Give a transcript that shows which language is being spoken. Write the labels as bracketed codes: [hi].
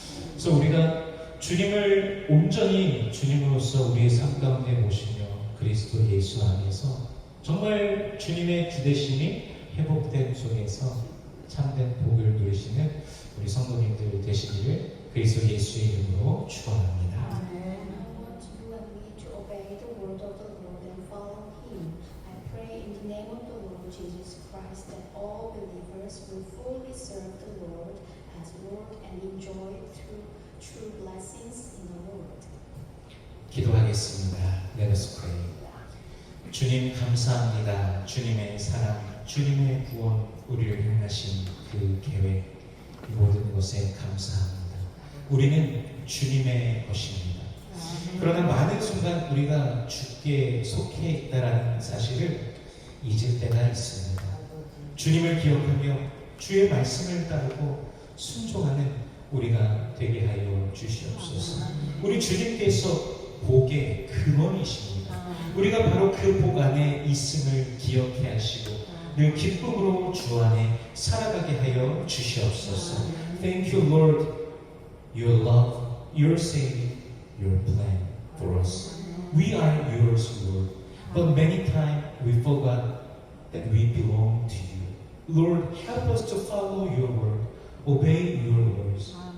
[ko] 그래서 우리가 주님을 온전히 주님으로서 우리의 삶 가운데 모시며 그리스도 예수 안에서 정말 주님의 주되심이 회복된 속에서 참된 복을 누리시는 우리 성도님들 되시기를 그리스도 예수의 이름으로 축원합니다. [en] I want you and me to obey the word of the Lord and follow Him. I pray in the name of the Lord Jesus Christ that all believers will fully serve the Lord as Lord and enjoy true blessings in the Lord. [ko] 기도하겠습니다. [en] Let us pray. [ko] 주님 감사합니다. 주님의 사랑, 주님의 구원, 우리를 향하신 그 계획, 이 모든 것에 감사합니다. 우리는 주님의 것입니다. 그러나 많은 순간 우리가 주께 속해 있다라는 사실을 잊을 때가 있습니다. 주님을 기억하며 주의 말씀을 따르고 순종하는 우리가 되게 하여 주시옵소서. 우리 주님께서 복의 근원이십니다. 우리가 바로 그 복 안에 있음을 기억해 하시고 늘 기쁨으로 주 안에 살아가게 하여 주시옵소서. [en] Thank you, Lord. Your love, your saving, your plan for us. We are yours, Lord. But many times we forgot that we belong to you. Lord, help us to follow your word, obey your words.